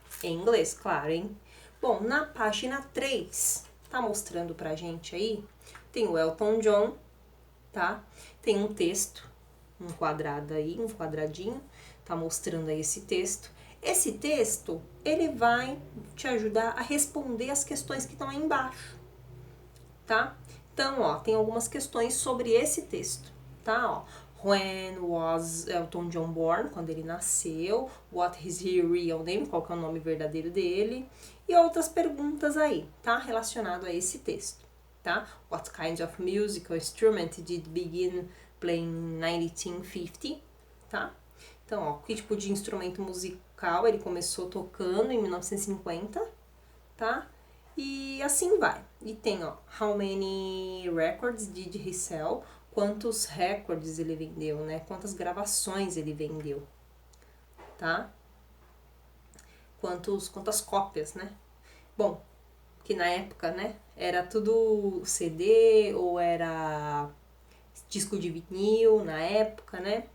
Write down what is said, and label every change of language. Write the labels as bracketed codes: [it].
[pt] Em inglês, claro, hein? Bom, na página 3, tá mostrando pra gente aí, tem o Elton John, tá? Tem um texto, um quadrado aí, um quadradinho, tá mostrando aí esse texto. Esse texto, ele vai te ajudar a responder as questões que estão aí embaixo, tá? Então, ó, tem algumas questões sobre esse texto, tá? [en] Ó, when was Elton John born? [pt] Quando ele nasceu. [en] What is his real name? [pt] Qual que é o nome verdadeiro dele? E outras perguntas aí, tá? Relacionado a esse texto, tá? [en] What kind of musical instrument did begin playing in 1950? [pt] Tá? Então, ó, que tipo de instrumento musical ele começou tocando em 1950, tá? E assim vai. E tem, ó, [en] how many records did he sell? [pt] Quantos recordes ele vendeu, né? Quantas gravações ele vendeu, tá? Quantas cópias, né? Bom, que na época, né, era tudo CD ou era disco de vinil na época, né?